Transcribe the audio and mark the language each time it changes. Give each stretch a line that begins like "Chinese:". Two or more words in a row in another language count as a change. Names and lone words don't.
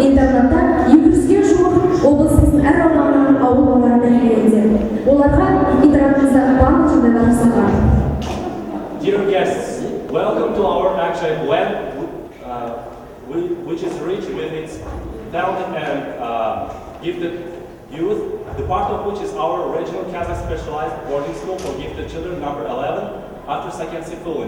Kazakh: жағында 200-ге жуық облысымыздың әр ауданынан ауыл балалары тәрбиеленуде. Оларға интернатымызда барлық жағдайлар жасалған.
English: Dear guests, welcome to our actual web, which is rich with its talented and gifted youth, the part of which is our regional Kazakh specialized boarding school for gifted children, number 11, after Sakensi Fulin.